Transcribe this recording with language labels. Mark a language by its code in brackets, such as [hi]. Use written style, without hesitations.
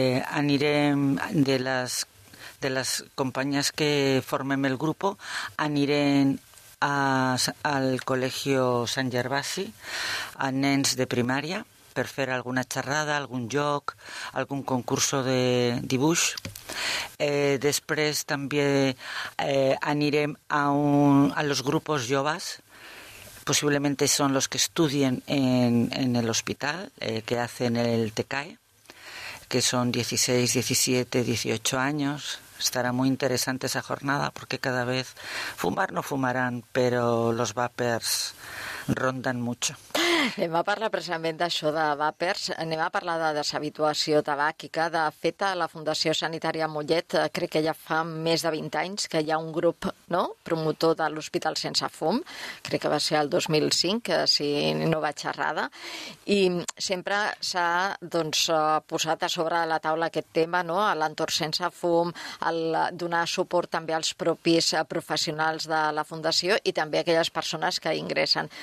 [ca] Anirem de les companyes que formem el grup, anirem al Col·legi Sant Gervasi a nens de primària per fer alguna xerrada, algun joc, algun concurs de dibuix. Després també anirem a [es] los grupos [ca] joves. [es] Posiblemente son los que estudien en el hospital, que hacen el TECAE, que son 16, 17, 18 años. Estará muy interesante esa jornada porque cada vez fumar no fumarán, pero los vapers rondan mucho. [ca] Anem a parlar precisament d'això de vapers. Anem a parlar de deshabituació tabàquica. De fet, a la Fundació Sanitària Mollet, crec que ja fa més de 20 anys que hi ha un grup, no?, promotor de l'Hospital Sense Fum. Crec que va ser el 2005, si no vaig errada. I sempre s'ha posat a sobre de la taula aquest tema, no?, l'entorn sense fum, el donar suport també als propis professionals de la Fundació i també a aquelles persones que ingressen.